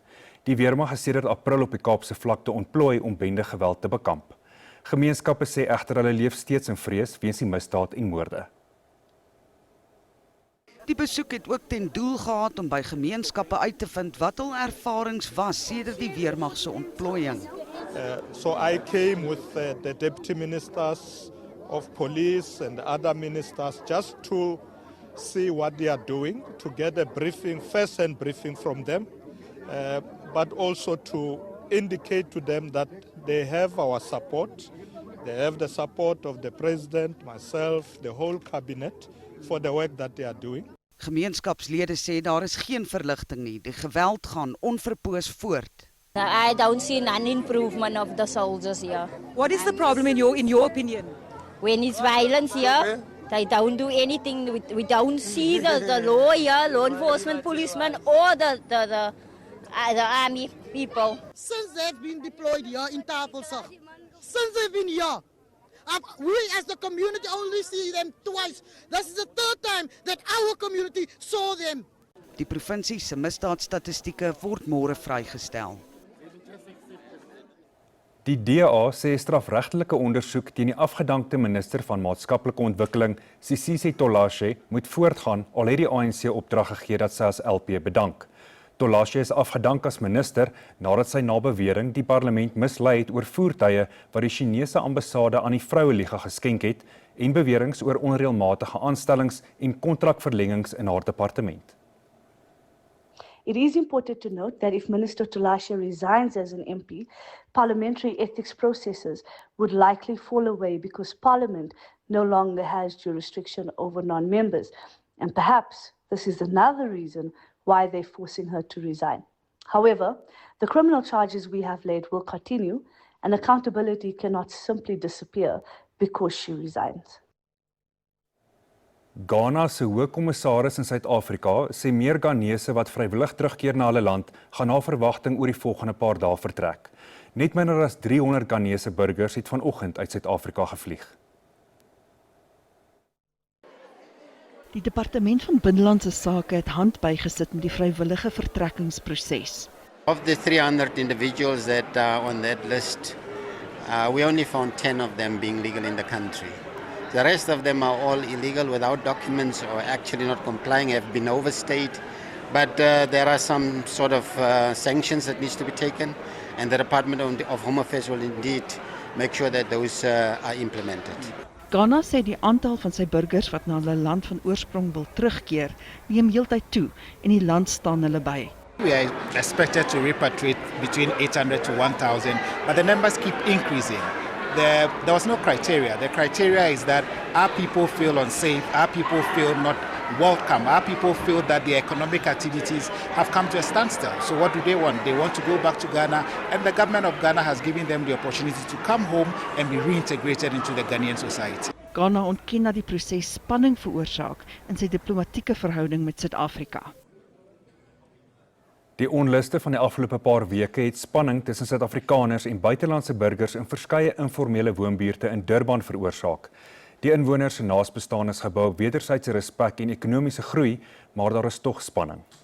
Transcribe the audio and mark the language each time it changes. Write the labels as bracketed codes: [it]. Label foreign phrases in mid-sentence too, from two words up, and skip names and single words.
[af] Die weermag het sedert April op die Kaapse vlakte ontplooi om bendegeweld te bekamp. Gemeenskappe sê egter hulle leef steeds in vrees weens die misdaad en moorde. Die besoek het ook ten doel gehad om by gemeenskappe uit te vind wat hul ervarings was sedert die weermag se ontplooiing. [en] So I came with the deputy ministers of police and other ministers just to see what they are doing, to get a briefing, first-hand briefing from them, but also to indicate to them that they have our support. They have the support of the president, myself, the whole cabinet for the work that they are doing. [af] Gemeenskapslede sê daar is geen verligting nie. Die geweld gaan onverpoos voort. [en] I don't see an improvement of the soldiers here. What is the problem in your opinion? When it's violence here, they don't do anything. We don't see the law here, law enforcement, policemen, or the army people. Since they've been deployed here in Tafelsig, since they've been here, we as the community only see them twice. This is the third time that our community saw them. [af] Die provinsie se misdaadstatistieke word môre vrygestel. Die DA sê 'n strafregtelike ondersoek teen die afgedankte minister van maatskaplike ontwikkeling, Sisisi Tolashe, moet voortgaan al het die ANC opdrag gegee dat sy as LP bedank. Tolashe is afgedank as minister nadat sy na bewering die parlement mislei het oor voertuie wat die Chinese ambassade aan die Vroueliga geskenk het en beweringe oor onreëlmatige aanstellings en kontrakverlengings in haar departement. [en] It is important to note that if Minister Tolashe resigns as an MP, parliamentary ethics processes would likely fall away because Parliament no longer has jurisdiction over non-members. And perhaps this is another reason why they're forcing her to resign. However, the criminal charges we have laid will continue and accountability cannot simply disappear because she resigns. [af] Ghana se hoofkommissaris in Suid-Afrika sê meer Ghanese wat vrywillig terugkeer na hulle land gaan na verwagting oor die volgende paar dae vertrek. Net minder as 300 Ghanese burgers het vanoggend uit Suid-Afrika gevlieg. Die Departement van Binnelandse Sake het hand bygesit met die vrywillige vertrekkingsproses. [en] Of the 300 individuals that are on that list, we only found 10 of them being legal in the country. The rest of them are all illegal without documents or actually not complying, have been overstayed. But there are some sort of sanctions that needs to be taken, and the Department of Home Affairs will indeed make sure that those are implemented. [af] Ghana sê die aantal van sy burgers wat na hulle land van oorsprong wil terugkeer, neem heeltyd toe en die land staan hulle by. [en] We are expected to repatriate between 800 to 1,000, but the numbers keep increasing. There was no criteria. The criteria is that our people feel unsafe, our people feel not welcome, our people feel that the economic activities have come to a standstill. So what do they want? They want to go back to Ghana, and the government of Ghana has given them the opportunity to come home and be reintegrated into the Ghanaian society. [af] Ghana ontken dat die proses spanning veroorsaak in sy diplomatieke verhouding met Suid-Afrika. Die onluste van die afgelope paar weke het spanning tussen Suid-Afrikaners en buitelandse burgers in verskeie informele woonbuurte in Durban veroorsaak. Die inwoners se naasbestaan is gebou op wederwysige respek en ekonomiese groei, maar daar is tog spanning.